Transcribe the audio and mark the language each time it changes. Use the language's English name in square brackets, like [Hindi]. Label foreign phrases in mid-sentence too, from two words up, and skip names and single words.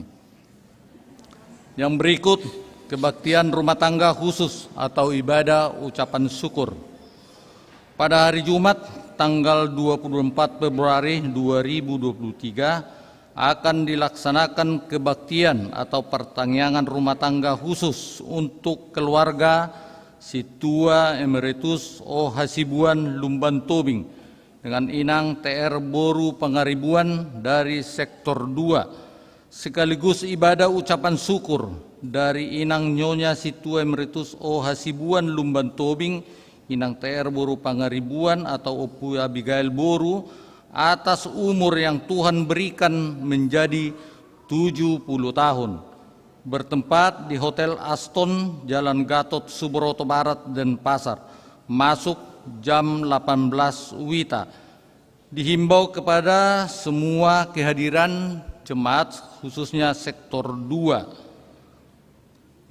[Indonesian] Yang berikut, kebaktian rumah tangga khusus atau ibadah ucapan syukur. Pada hari Jumat tanggal 24 Februari 2023 akan dilaksanakan kebaktian atau pertangyangan rumah tangga khusus untuk keluarga Si Tua Emeritus O Hasibuan Lumban Tobing dengan Inang TR Boru Pangaribuan dari Sektor 2, sekaligus ibadah ucapan syukur dari Inang Nyonya Si Tua Emeritus O Hasibuan Lumban Tobing, Inang TR Boru Pangaribuan atau Opu Abigail Boru atas umur yang Tuhan berikan menjadi 70 tahun. Bertempat di Hotel Aston, Jalan Gatot Subroto Barat, Denpasar. Masuk jam 18 WITA. Dihimbau kepada semua kehadiran jemaat khususnya Sektor 2.